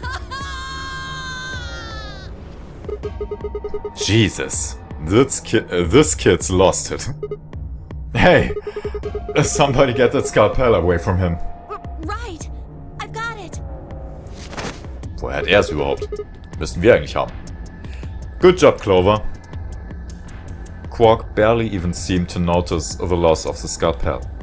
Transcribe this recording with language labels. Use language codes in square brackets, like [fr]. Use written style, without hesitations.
[en] Ah! Jesus, this kid's lost it. Hey, somebody get that scalpel away from him. Right. I've got it. [de] Woher hat er es überhaupt? Müssten wir eigentlich haben. [en] Good job, Clover. Quark barely even seemed to notice the loss of the scalpel.